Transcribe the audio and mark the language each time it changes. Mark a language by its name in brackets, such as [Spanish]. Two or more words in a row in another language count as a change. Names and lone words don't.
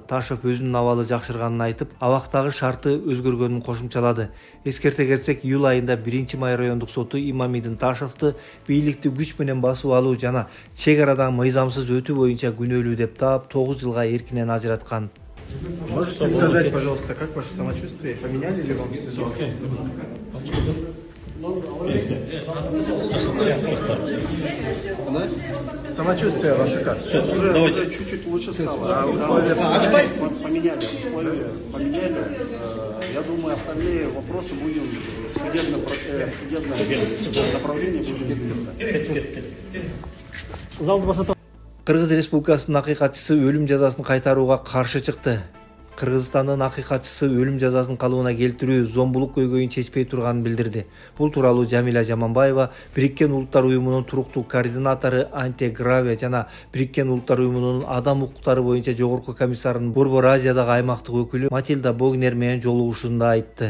[Kyrgyz] Ташев өзүнүн абалы жакшырганын айтып, абактагы шарты өзгөргөнүн кошумчалады. Эскерте кетсек, июль айында 1-май райондук соту Имамидин Ташевди бийликти күч менен басып алуу жана чек арадан мыйзамсыз өтүү боюнча күнөөлүү деп таап 9 жылга эркинен ажыраткан. [Russian] Можете сказать, пожалуйста, как ваше самочувствие? Поменяли ли вам сезон? Самочувствие ваше как? Уже чуть-чуть лучше стало. Поменяли условия, поменяли. Я думаю, остальные вопросы будем судебное направление будем двигаться. [Kyrgyz] Кыргыз Республикасынын акыйкатчысы өлүм жазасын кайтарууга каршы чыкты. Кыргызстандын акыйкатчысы өлүм жазасын калыбына келтирүү зомбулук көйгөйүн чечпей турганын билдирди. Бул тууралуу Жамиля Жаманбаева Бириккен Улуттар Уюмунун туруктуу координатору Анте Граве жана Бириккен Улуттар Уюмунун адам укуктары боюнча жогорку комиссарынын Борбор Азиядагы аймактык өкүлү Матильда Богнер менен жолугушуусунда айтты.